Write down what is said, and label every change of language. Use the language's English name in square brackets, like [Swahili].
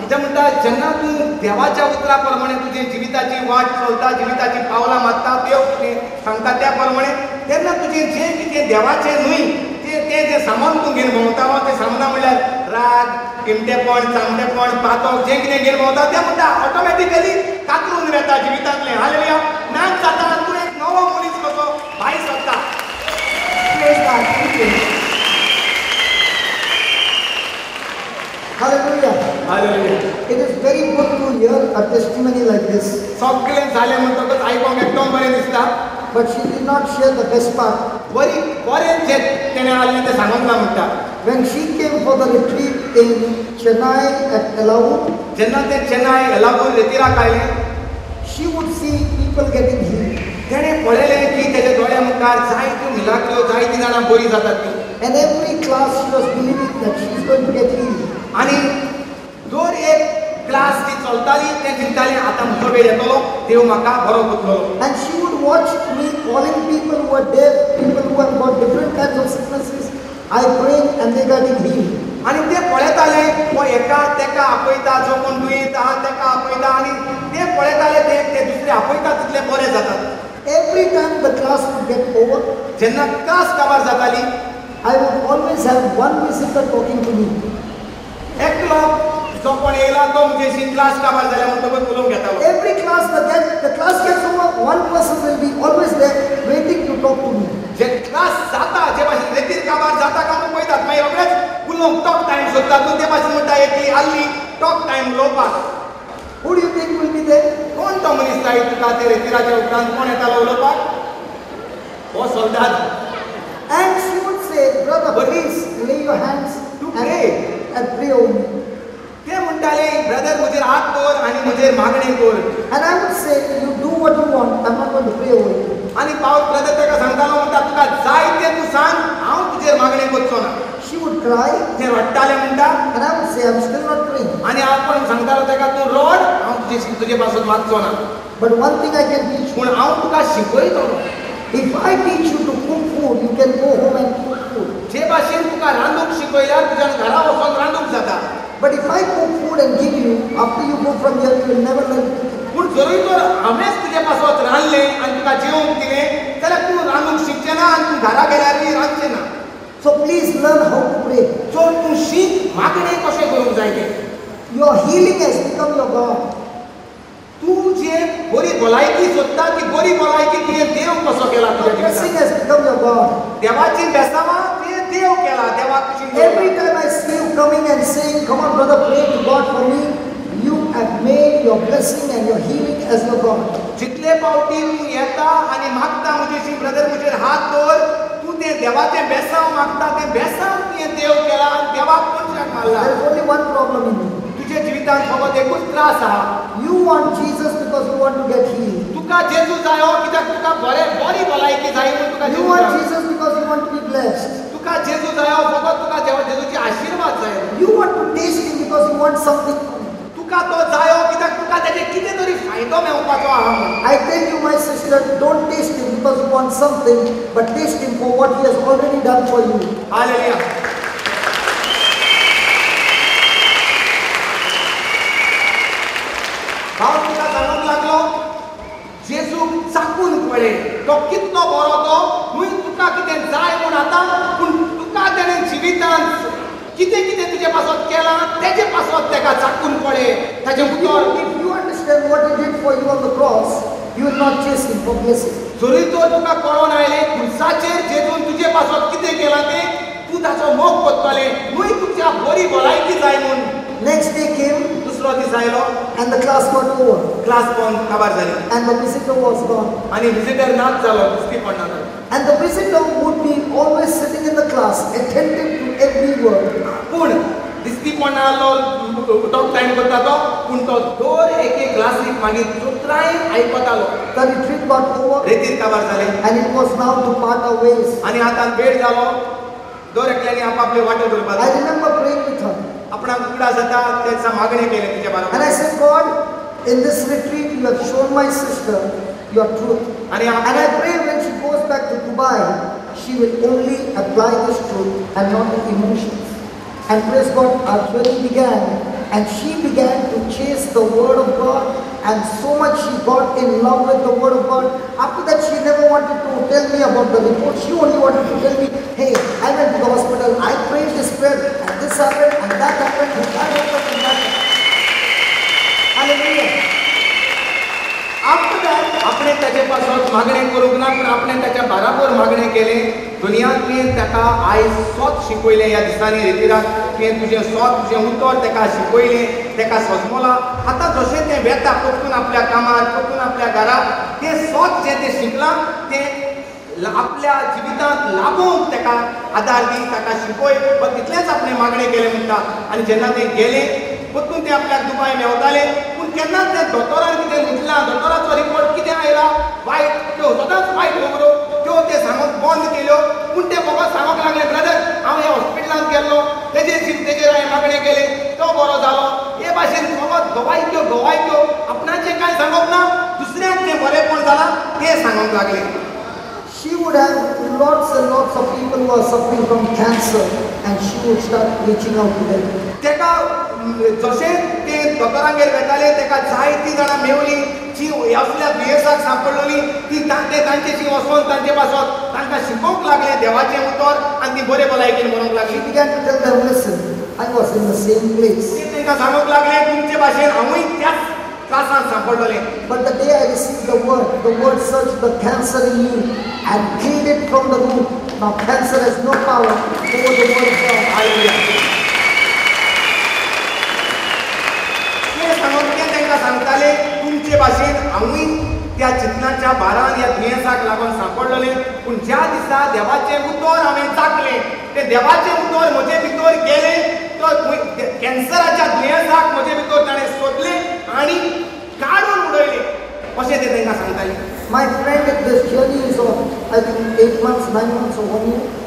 [Konkani] ते म्हणटा जेन्ना तूं देवाच्या उतरा प्रमाणे तुजे जिविताची वाट चलता, जिविताची पावलां मारता, देव कितें सांगता त्या प्रमाणे, तेन्ना तुजें जें कितें देवाचें न्हय तें जें सामान तूं घेवन भोंवता तें सामना म्हणल्यार राग, इमटेपण, चामटेपण, पातक जें कितें घेवन भोंवता तें म्हणटा ऑटोमॅटिकली कातरून वेता जिवितांतलें. हालेलुया. नाच जाता तूं एक नवो मनीस कसो भायर सरता. [English] Praise God. Thank you. Hallelujah. [Konkani] Hallelujah. [English] It is very good to hear a testimony like this. [Konkani] सगळें जालें म्हणटकच आयकोंक एकदम बरें दिसता. [English] But she did not share the best part. [Konkani] बरें जें तेणें आसलें तें सांगूंक ना म्हणटा. [English] When she came for the retreat in Chennai at Elavu, [Konkani] जेन्ना ते चेन्नई एलागून रेतीराक आयले, [English] she would see people getting healed. [Konkani] तेणें पळयलें की तेजे दोळ्या मुखार जायत्यो मिलाग्रो, जायतीं जाणां बरीं जातात तीं. [English] And every class she was believing that she is going to get healed. [Konkani] आनी दर एक क्लास ती चलताली तें चिंतालें आतां म्हजो वेळ येतलो, देव म्हाका बरो करतलो. [English] And she would watch me calling people who are deaf, people who have got different kinds of sicknesses. I prayed and they got healed. [Konkani] आनी ते पळयताले हो एका तेका आपयता, जो कोण दुयेंत आहा तेका आपयता आनी ते पळयताले ते दुसरे आपयता तितले बरे जातात. [English] Every time the class would get over, [Konkani] जेन्ना क्लास काबार जाताली, [English] I would always have one visitor talking to me. [Konkani] एकलो जो कोण येयला तो म्हणजेशी क्लास काबार जाल्या म्हणटकच उलोवंक घेतालो. [English] Every class the class gets over, one person will be always there waiting to talk to me. [Konkani] जे क्लास जाता, जे भाशेन रेतीर काबार जाता काय म्हणून पळयतात, मागीर रोखडेच उलोवंक टॉक टायम सोदतात. ते भाशेन म्हणटा एकली आल्ली टॉक टायम उलोवपाक. [English] Who do you think will be there? [Konkani] कोण तो मनीस जाय तुका ते रेतीराच्या उपरांत कोण येतालो उलोवपाक? हो सोल्दाद. [English] And she would say, brother, please lay your hands To pray. and pray over me. [Konkani] ते म्हणटाले ब्रदर म्हजेर हात दवर आनी म्हजेर मागणी कर. [English] And I would say, you do what you want, I'm not going to pray over you. [Konkani] आनी पावस ब्रदर तेका सांगतालो म्हणटा तुका जाय तें तूं सांग, हांव तुजेर मागणी करचो ना. [English] She would cry, [Konkani] ते रडटाले म्हणटा [English] and I would say, I'm still not praying. [Konkani] आनी आपण सांगतालो तेका तूं रड, हांव तुजे पासून वाचचो ना. [English] But one thing I can teach you, [Konkani] पूण हांव तुका शिकयतलो. [English] if I teach you to cook food, you can go home and cook food. [Konkani] जे भाशेन तुका रांदूंक शिकयल्यार तुज्या घरा वचून रांदूंक जाता. [English] But if I cook food and give you, after you go from here, you will never learn to cook. [Konkani] पूण जरूय तर हांवेंच तुजे पासत रांदलें आनी तुका जेवंक दिलें जाल्यार तूं रांदूंक शिकचें ना आनी तूं घरा गेल्यारूय रांदचें ना. [English] So please learn how to pray. [Konkani] सो तूं शीक मागणें कशें करूंक जाय तें. [English] Your healing has become your God. [Konkani] तूं जे बरी भलायकी सोदता ती बरी भलायकी तुवें देव कसो केला तुज्या [English] Your blessing [Konkani] जिवितांत. [English] has become your God. [Konkani] देवाची बेसावां तुवें देव केला, देवाक कशी [English] Every time I see you coming and saying, come on brother, pray to God for me, you have made your blessing and your healing as your God. [Konkani] जितले पावटी तूं येता आनी मागता म्हजेशी ब्रदर म्हजेर हात दवर, तूं तें देवाचें बेसांव मागता, तें बेसांव तुवें देव केला आनी देवाक मनशाक मारला. [English] There is only one problem in you. [Konkani] तुज्या जिवितांत फकत एकूच त्रास आहा. [English] You want Jesus to because you want to get healed. [Konkani] तुका जेजू जायो कित्याक तुका बरी भलायकी जाय म्हणून तुका [English] You [Konkani] जेजू [English] want [Konkani] जायो. [English] Jesus because you want to be blessed. [Konkani] तुका जेजू जायो फकत तुका जेजूची आशीर्वाद जाय. [English] You want to taste Him because you want something from Him. [Konkani] तुका तो जायो कित्याक तुका तेजे कितें तरी फायदो मेळपाचो आहा म्हणून. [English] I tell you, my sister, don't taste Him because you want something, but taste Him for what He has already done for you. [Konkani] Hallelujah. भाव तुका सांगूंक लागलो जेजूक चाकून पळय तो कितलो बरो तो हुंय तुका कितें जाय म्हूण आतां पूण तुका तेणें जिवितांत कितें कितें तुजे पासत केलां तेजे पासत तेका चाकून पळय ताचें उतर. [English] If you understand what He did for you on the cross, you will not chase Him for blessing. [Konkani] जरी तो तुका कळोन आयलें क्रुसाचेर जेजून तुजे पासत कितें केलां तें तूं ताचो मोग करतलें हुंय तुज्या बरी भलायकी जाय म्हूण. [English] Next day came [Konkani] दुसरो दीस आयलो [English] and the class got over [Konkani] class बंद काबार जाली [English] and the visitor was gone. [Konkani] आनी विजिटर नाच जालो दिसती पडना जालो. [English] And the visitor would be always sitting in the class, attentive to every word. [Konkani] पूण दिसती पडना जालो तो टायम करता तो पूण तो दर एक क्लासीक मागीर चुत्राय आयकतालो. [English] The retreat got over [Konkani] रेतीर काबार जाले [English] and it was now to part our ways. [Konkani] आनी आतां वेळ जालो दर एकल्यानी आपापले वाटे [English] I [Konkani] धरपाक [English] remember praying with her [Konkani] आपणाक उगडा जाता तेचा मागणे केले तिच्या [English] and [Konkani] बरोबर. [English] I said, God, in this retreat you have shown my sister your truth. [Konkani] आनी [English] And I pray when she goes back to Dubai, she will only apply this truth and not the emotions. And praise God, our journey began and she began to chase the word of God and so much she got in love with the word of God. After that she never wanted to tell me about the report. She only wanted to tell me, hey, I went to the hospital, I prayed this prayer and this happened and that happened and that happened and that happened. Hallelujah. After that [Konkani] आपणे ताचे पासत मागणे करूंक ना पूण आपणे ताच्या बराबर मागणे केले. दुनियांतली ताका आयज स्वत शिकयलें ह्या दिसांनी रितीराक तुवें तुजें स्वत तुजें उतर ताका शिकयलें ताका सजमलां. आतां जशें तें वेता परतून आपल्या कामार परतून आपल्या घराक तें स्वत जें तें शिकलां तें आपल्या जिवितांत लागूंक ताका आदार दी ताका शिकय तितलेंच आपणें मागणें केलें म्हणटा. आनी जेन्ना तें गेलें परतून तें आपल्याक दुबाय मेवतालें पूण केन्नाच तें दोतोरान कितें म्हटलां दोतोराचो रिपोर्ट कितें आयला वायट त्यो सदांच वायट खबरो त्यो ते सांगूंक बंद केल्यो. पूण ते फकत सांगूंक लागले ब्रदर हांव ह्या हॉस्पिटलांत गेल्लो तेजेर हांवें मागणें केलें तो बरो जालो. हे भाशेन फकत गवायक्यो आपणाचें कांय सांगप ना दुसऱ्यांक जें बरेंपण जालां तें सांगूंक लागले. [English] She would have lots and lots of people who are suffering from cancer and she would start reaching out to them. [Konkani] तेका जशें तें दोतोरांगेर वेतालें तेका जायतीं जाणां मेवलीं जी असल्या दुयेंसाक सांपडलोलीं ती तांचेशी वचोन तांचे पासत तांकां शिकोवंक लागलें देवाचें उतर आनी ती बरे भलायकेन म्हणूंक [English] She [Konkani] लागलीं. [English] began to tell them, listen, I was in the same place. [Konkani] ती तांकां सांगूंक लागलें तुमचे भाशेन हांवूय त्याच त्रासांत सांपडलोलें. [English] But the day I received the word searched the cancer in you and killed it from the root. Now cancer has no power over the word of God. [Konkani] Hallelujah. ते सांगून ते तांकां सांगताले तुमचे भाशेन हांवूय त्या चिंतनाच्या भारान ह्या दुयेंसाक लागून सांपडलोलें पूण ज्या दिसा देवाचें उतर हांवें चाखलें तें देवाचें उतर म्हजे भितर गेलें तो कॅन्सराच्या दुयेंसाक म्हजे भितर ताणें सोदलें आनी काडून उडयलें अशें ते तांकां सांगतालें. [English] My friend, this journey is of, I think, 8 months, 9 months or 1 year.